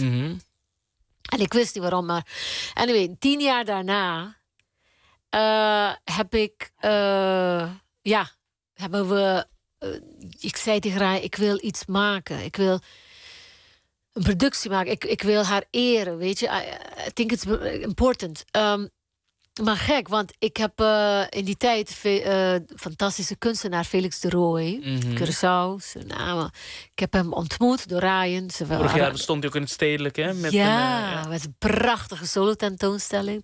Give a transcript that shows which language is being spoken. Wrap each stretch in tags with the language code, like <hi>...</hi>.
<nl>Mm-hmm. En ik wist niet waarom, maar. Anyway, 10 jaar daarna. Heb ik. Ja. Hebben we. Ik zei tegen haar: ik wil iets maken. Ik wil een productie maken. Ik wil haar eren. Weet je,</nl> <en>I think it's important.</en> <nl>Maar gek, want ik heb in die tijd fantastische kunstenaar Felix de Rooij. Mm-hmm. Curaçao, zijn naam. Ik heb hem ontmoet door Ryan. Vorig jaar stond hij ook in het Stedelijk, hè? Met een prachtige solo tentoonstelling.</nl>